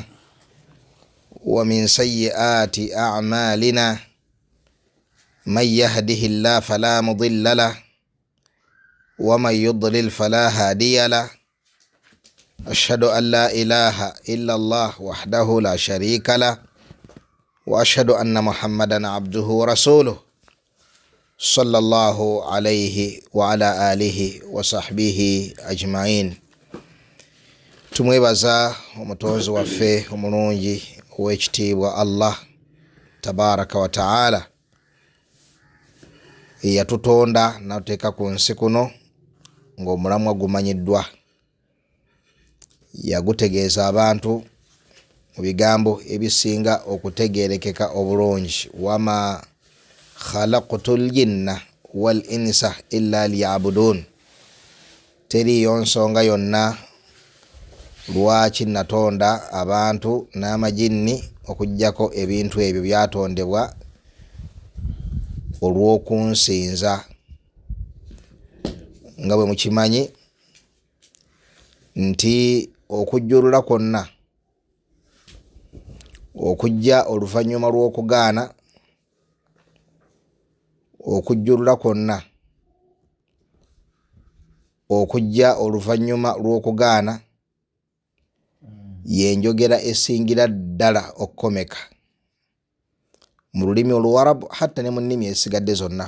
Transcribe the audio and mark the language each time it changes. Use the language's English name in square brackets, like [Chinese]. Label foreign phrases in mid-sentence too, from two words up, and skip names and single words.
[Arabic] ومن سيئات أعمالنا من يهده الله فلا مضل له ومن يضلل فلا هادي له أشهد أن لا إله إلا الله وحده لا شريك له وأشهد أن محمدا عبده ورسوله صلى الله عليه وعلى آله وصحبه أجمعين. [Ganda] tumwebaza omutonzi waffe omulungi ow'ekitiibwa Allah [Arabic] تبارك وتعالى [Ganda] eyatutonda n'atuteeka ku nsi kuno ng'omulamwa gumanyiddwa. Yagutegeeza abantu mu bigambo ebisinga okutegeerekeka obulungi, [Arabic] وما خلقت الجن والإنس إلا ليعبدون. [Ganda] Teriyo nsonga yonna lwaki natonda abantu n'amajinni okujjako ebintu ebyo byatondebwa olw'okunsinza. Nga bwe mukimanyi nti okujjulula kwonna okujja oluvannyuma lw'okugaana, okujjulula kwonna okujja oluvannyuma lw'okugaana yenjogera esingira ddala okukomeka mu lulimi oluwarabu, hatta ne mu nnimi esigadde zonna.